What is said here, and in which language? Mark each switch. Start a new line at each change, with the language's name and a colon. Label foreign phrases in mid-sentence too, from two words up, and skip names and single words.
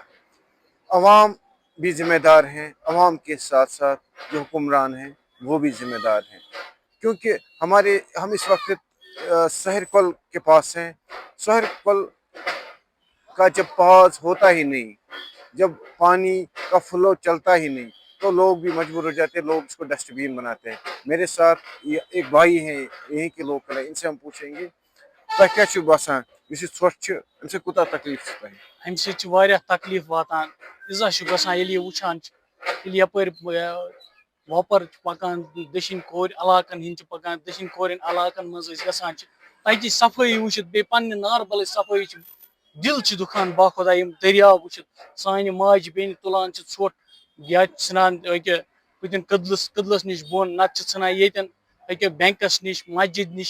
Urdu: عوام بھی ذمہ دار ہیں، عوام کے ساتھ ساتھ جو حکمران ہیں وہ بھی ذمہ دار ہیں، کیونکہ ہم اس وقت سہر کل کے پاس ہیں۔ سہر کل کا جب پاس ہوتا ہی نہیں، جب پانی کا فلو چلتا ہی نہیں، تو لوگ بھی مجبور ہو جاتے ہیں، لوگ اس کو ڈسٹ بین بناتے ہیں۔ میرے ساتھ ایک بھائی ہیں یہیں کے لوکل ہیں، ان سے ہم پوچھیں گے
Kashmiri: تۄہہِ کیٛاہ چھُو باسان یُس یہِ ژھۄٹھ چھِ اَمہِ سۭتۍ کوٗتاہ تکلیٖف چھُ تۄہہِ؟ اَمہِ سۭتۍ چھِ واریاہ تکلیٖف واتان، اِزا چھُ گژھان ییٚلہِ یہِ وٕچھان چھِ، ییٚلہِ یَپٲرۍ وۄپَر چھِ پَکان دٔچھِنۍ کھورِ علاقن ہِنٛدۍ چھِ پَکان، دٔچھِنۍ کھورٮ۪ن علاقن منٛز أسۍ گژھان چھِ، تَتِچ صفٲیی وٕچھِتھ بیٚیہِ پنٛنہِ ناربلٕچ صفٲیی چھِ دِل چھِ دُکھان باخۄدا یِم دٔریاو وٕچھِتھ، سانہِ ماجہِ بیٚنہِ تُلان چھِ ژھۄٹھ یا ژھٕنان أکیٛاہ ہُتٮ۪ن کٔدلَس نِش بۄن، نَتہٕ چھِ ژھٕنان ییٚتٮ۪ن أکیٛاہ بٮ۪نٛکَس نِش، مسجِد نِش۔